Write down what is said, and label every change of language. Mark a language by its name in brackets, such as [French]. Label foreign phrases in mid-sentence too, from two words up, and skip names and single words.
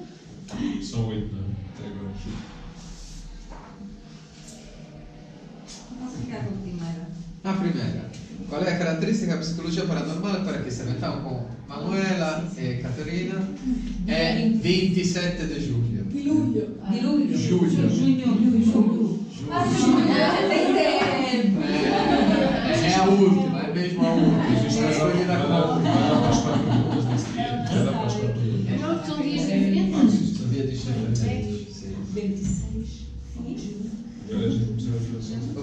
[Portuguese] São 8, não é? Até agora. Posso ficar com a primeira? A primeira. Qual é a característica da psicologia paranormal para que serve? Então, com Manuela e Catarina, é 27 de julho. [Italian] Di luglio. Di luglio. Giugno. Giugno. [Portuguese] É a última, é mesmo a última. Vai dar para as 4 perguntas nesse dia. Vai dar para as 4 perguntas. Não, são dias diferentes. Sabia disto? 26. Agora a gente começou a fazer.